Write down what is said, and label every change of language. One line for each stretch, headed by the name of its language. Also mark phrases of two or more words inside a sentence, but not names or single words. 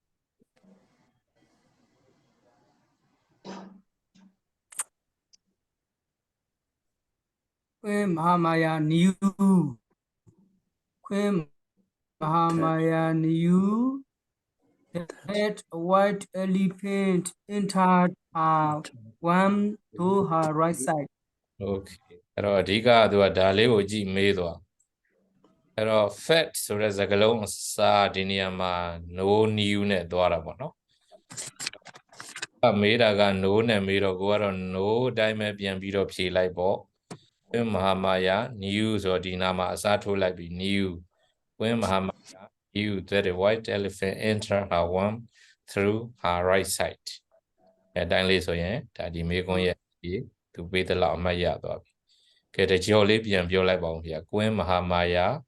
English: Queen Mahamaya knew. Queen Mahamaya knew that a white elephant entered one to her right side.
Burmese: Okay အဲ့တော့အဓိကသူကဒါလေးကိုကြည့်မေးသွားအဲ့တော့ fact ဆိုတဲ့စကားလုံးအစားဒီနေရာမှာ no new နဲ့သွားတာပေါ့နော်မေးတာက no နဲ့မေးတော့ကိုကတော့ no အတိုင်းပဲပြန်ပြီးတော့ဖြေလိုက်ပေါ့
English: Queen Mahamaya knew
Burmese: ဆိုတော့ဒီနာမှာအစားထိုးလိုက်ပြီး new
English: Queen Mahamaya knew that a white elephant entered her womb through her right side
Burmese: အတိုင်းလေးဆိုရင်ဒါဒီမေးခွန်းရဲ့သူပေးတဲ့လောက်အမှတ်ရသွားပြီကဲတကြော်လေးပြန်ပြောလိုက်ပါဦးဗျာ Queen Mahamaya